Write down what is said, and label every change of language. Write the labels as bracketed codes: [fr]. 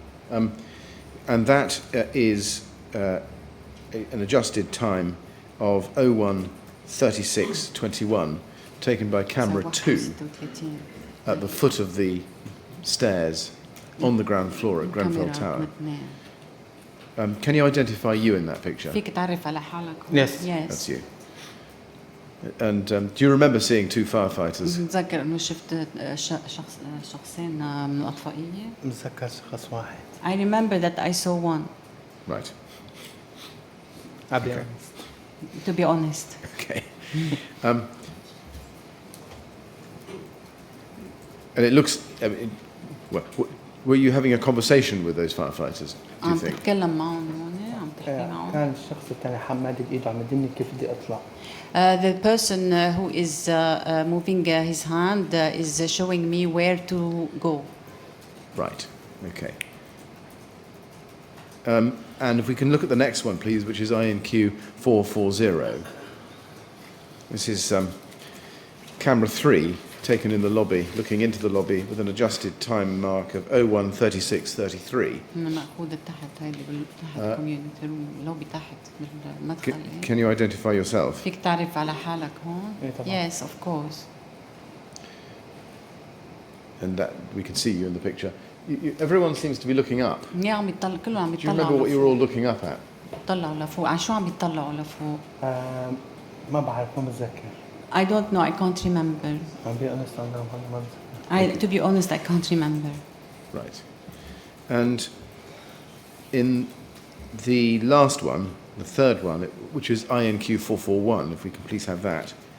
[en] And that is an adjusted time of 01:36:21, taken by camera 2 at the foot of the stairs on the ground floor at Grenfell Tower. Can you identify you in that picture? [ar] فيك تعرف على حالك. [en] Yes. That's you. And do you remember seeing 2 firefighters? [ar] متذكر إنه شفت شخصين من الأطفائية. متذكر شخص واحد. [en] I remember that I saw one. Right. Okay. To be honest. Okay. And it looks. I mean, were you having a conversation with those firefighters? Do you [ar] عم [en] think? [ar] تتكلم معهم هون عم تحكي معهم. كان الشخص الثاني حماد بإيده عم يدلني كيف بدي أطلع. [en] The person who is moving his hand is showing me where to go. Right. Okay. And if we can look at the next one, please, which is INQ 440. This is camera 3, taken in the lobby, looking into the lobby with an adjusted time mark of 01:36:33. [ar] مأخوذة تحت هيدي تحت community room لوبي تحت بالمدخل. [en] Can you identify yourself? [ar] فيك تعرف على حالك هون؟ طبعاً. [en] Yes, of course. And that we can see you in the picture. Everyone seems to be looking up. [ar] يا عم يطلع كله عم [en] Do you remember what [ar] يطلعوا [en] you were all looking up at? [ar] يطلعوا لفوق. على شو عم يطلعوا لفوق؟ ما بعرف ما بتذكر. [en] I don't know. I can't remember. [ar] عم بي honest أنا ما بتذكر. [en] To be honest, I can't remember. Right. And in the last one, the third one, which is INQ 441, if we can please have that.